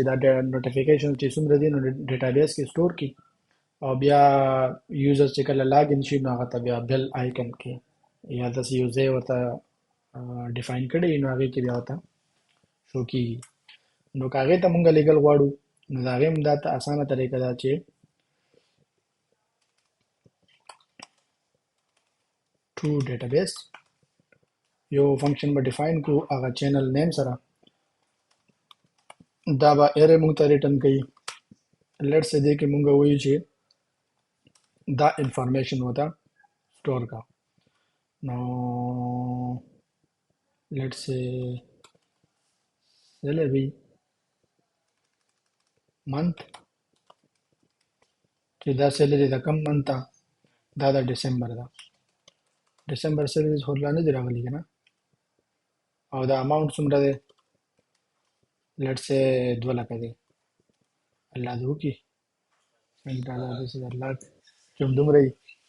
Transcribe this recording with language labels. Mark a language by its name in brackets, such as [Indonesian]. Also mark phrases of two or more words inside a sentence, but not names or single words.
[Pashto] دا نوټیفیکیشن چې څومره دي نو ډیټابیس کې سټور کړي او بیا یوزر چې کله لاګ ان شي نو هغه ته بیا [English] bell icon [Pashto] کې یا داسې یو ځای ورته ډیفاین کړی نو هغې کې بیا ورته شو کېږي نو که هغې ته مونږ لیږل غواړو نو د هغې هم دا اسانه طریقه ده چې [English] to database [Pashto] یو فنکشن به ډیفاین کړو هغه [English] channel name [Pashto] سره دا به ایرې مونږ ته ریټرن کوي [English] let's say [Pashto] دې کې مونږ وایو چې دا انفارمیشن ورته سټور کا نو [English] let's say salary month [Pashto] چې دا سیلری د کم منth ده دا د ډسمبر ده [English] December salaries [Pashto] خو لا نه دي راغلي که نه او دا اماونټ څومره دی [English] let's say [Pashto] 2 لکه دی الله دې وکړي $20 $10,000 چې همدومره وي